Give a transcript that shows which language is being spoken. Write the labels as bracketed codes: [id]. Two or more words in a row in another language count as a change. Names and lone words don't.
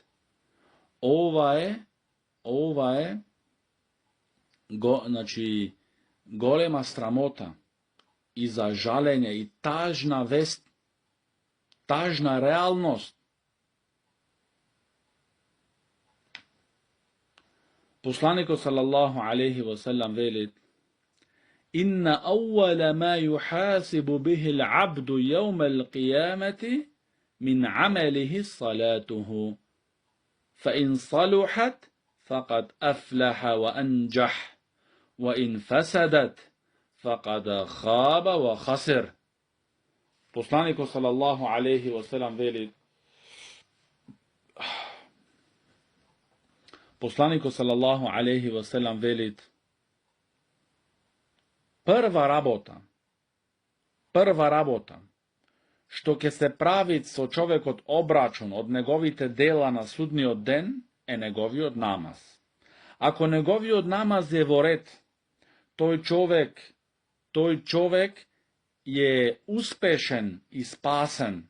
[mk] Ова е голема срамота и за жалење и тажна вест, тажна реалност. Посланикот [ar] صلى الله عليه وسلم [mk] вели: [ar] إن أول ما يحاسب به العبد يوم القيامة من عمله صلاته. فإن صلحت فقد أفلح وأنجح وإن فسدت فقد خاب وخسر. [mk] Посланикот [ar] صلى الله عليه وسلم [mk] вели: Посланикот [ar] صلى الله عليه وسلم [mk] вели: прва работа што ќе се прави со човекот обрачун од неговите дела на судниот ден е неговиот намаз. Ако неговиот намаз е во ред, тој човек е успешен и спасен.